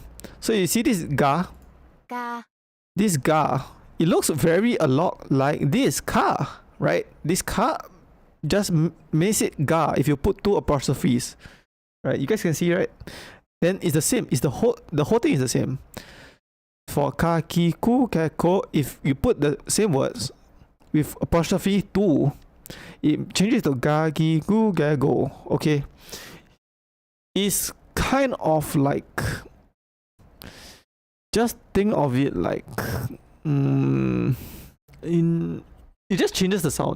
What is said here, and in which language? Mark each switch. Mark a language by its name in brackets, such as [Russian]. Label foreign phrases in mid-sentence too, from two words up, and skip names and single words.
[English] So you see this ga. This ga. It looks a lot like this ka, right? This ka just makes it ga if you put two apostrophes, right? You guys can see, right? Then it's the same. It's the whole thing is the same. [Japanese] For ka, ki, ku, ke, ko, [English] if you put the same words with apostrophe two, it changes to [Japanese] ga, gi, gu, ga, go. [English] Okay, it's kind of like, just think of it like it just changes the sound.